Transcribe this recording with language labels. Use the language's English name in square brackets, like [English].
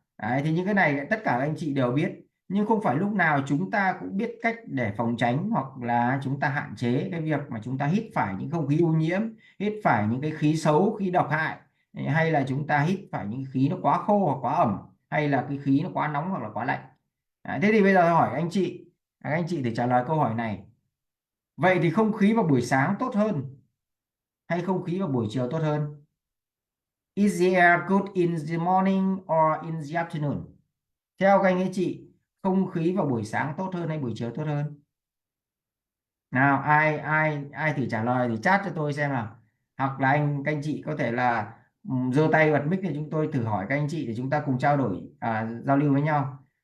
[Vietnamese] Đấy, thì những cái này tất cả các anh chị đều biết, nhưng không phải lúc nào chúng ta cũng biết cách để phòng tránh, hoặc là chúng ta hạn chế cái việc mà chúng ta hít phải những không khí ô nhiễm, hít phải những cái khí xấu, khí độc hại, hay là chúng ta hít phải những khí nó quá khô hoặc quá ẩm, hay là cái khí nó quá nóng hoặc là quá lạnh. Đấy, thế thì bây giờ hỏi anh chị, các anh chị để trả lời câu hỏi này. Vậy thì không khí vào buổi sáng tốt hơn hay không khí vào buổi chiều tốt hơn? [English] Is the air good in the morning or in the afternoon? [Vietnamese] Theo các anh ấy chị, không khí vào buổi sáng tốt hơn hay buổi chiều tốt hơn? Nào, ai ai ai thử trả lời thì chat cho tôi xem nào. Hoặc là các anh chị có thể là giơ tay bật mic để chúng tôi thử hỏi các anh chị để chúng ta cùng trao đổi, giao lưu với nhau.